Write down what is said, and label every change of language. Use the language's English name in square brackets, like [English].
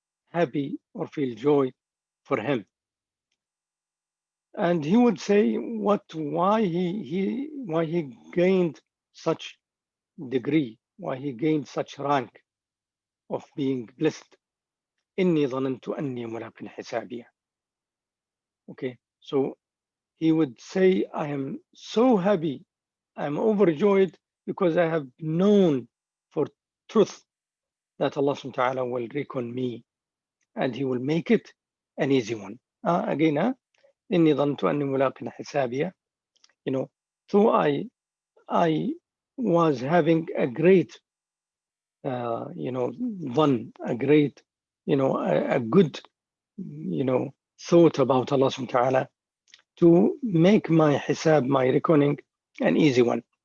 [English] happy or feel joy for him. And he would say why he gained such degree, why he gained such rank of being blessed. [Arabic] إني ظننت أني ملاق حسابية. [English] Okay, so he would say, I am so happy, I am overjoyed because I have known for truth that Allah subhanahu wa ta'ala will reckon me and he will make it an easy one. [Arabic] Again, إني ظننت أني ملاق حسابية. [English] You know, so I was having a great, one, a great, a good, thought about Allah subhanahu wa ta'ala to make my hisab, my reckoning, an easy one.